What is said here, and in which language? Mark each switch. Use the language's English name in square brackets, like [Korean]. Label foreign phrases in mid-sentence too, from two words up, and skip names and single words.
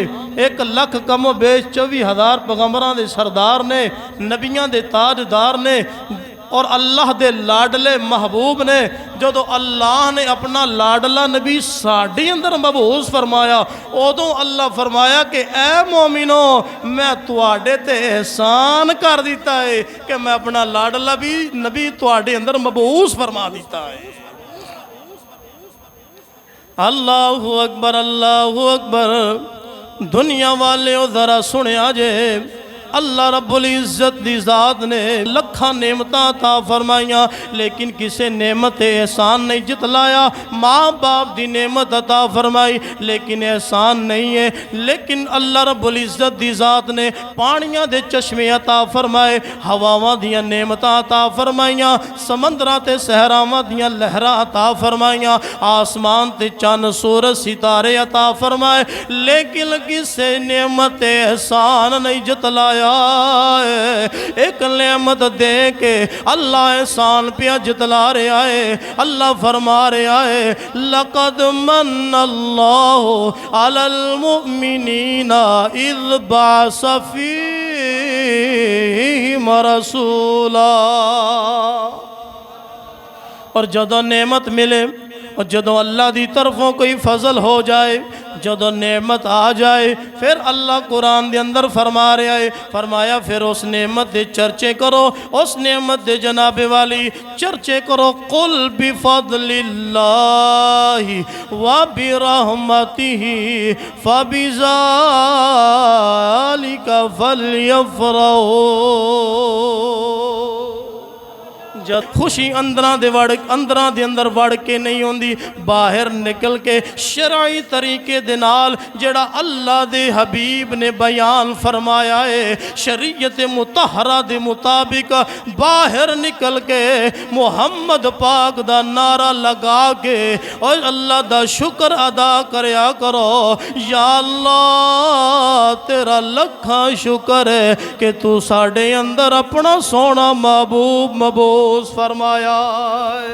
[Punjabi] 1,00,000 کم و بیش 24,000 پیغمبران دے سردار نے، نبیاں دے تاجدار نے، اور اللہ دے لاڈلے محبوب نے جدو اللہ نے اپنا لاڈلہ نبی ساڑھی اندر مبعوث فرمایا، ادوں اللہ فرمایا کہ اے مومنو میں تواڈے تے احسان کر دیتا ہے کہ میں اپنا لاڈلہ بھی نبی تواڈے اندر مبعوث فرما دیتا ہے۔ [Arabic] اللہ اکبر، اللہ اکبر۔ [Punjabi] دنیا والے ذرا سنیا جے، اللہ رب العزت دی ذات نے لکھاں نعمتاں عطا فرمائیاں، لیکن کسے نعمت احسان نہیں جتلایا۔ ماں باپ دی نعمت عطا فرمائی لیکن احسان نہیں ہے، لیکن اللہ رب العزت دی ذات نے پانیاں دے چشمے عطا فرمائے، ہواواں دیاں نعمتاں عطا فرمائیاں، سمندراں تے صحراواں دیاں لہراں عطا فرمائیاں، آسمان تے چاند سورج ستارے عطا فرمائے، لیکن کسے نعمت احسان نہیں جتلایا۔ ایک نعمت دے کے اللہ احسان پہ جتلا رہا ہے، اللہ فرما رہا ہے [Arabic] لَقَدْ مَنَّ اللَّهُ عَلَى الْمُؤْمِنِينَ إِذْ بَعَثَ فِيهِمْ رَسُولًا۔ [Punjabi] اور جدو نعمت ملے، اور جدو اللہ دی طرفوں کوئی فضل ہو جائے، جدو نعمت آ جائے، پھر اللہ قرآن دے اندر فرما رہا ہے، فرمایا پھر اس نعمت دے چرچے کرو، اس نعمت دے جناب والی چرچے کرو۔ [Arabic] قُلْ بِفَضْلِ اللَّهِ وَبِرَحْمَتِهِ فَبِذَلِكَ فَلْيَفْرَحُوا۔ [Punjabi] جد خوشی اندران دے اندر وڑ کے نہیں ہوندی، باہر نکل کے شرعی طریقے دے نال جڑا اللہ دے حبیب نے بیان فرمایا ہے، شریعت مطہرہ دے مطابق باہر نکل کے محمد پاک دا نعرہ لگا کے اور اللہ دا شکر ادا کریا کرو۔ یا اللہ تیرا لکھاں شکر ہے کہ تو ساڑے اندر اپنا سونا محبوب مبعوث فرمایا ہے۔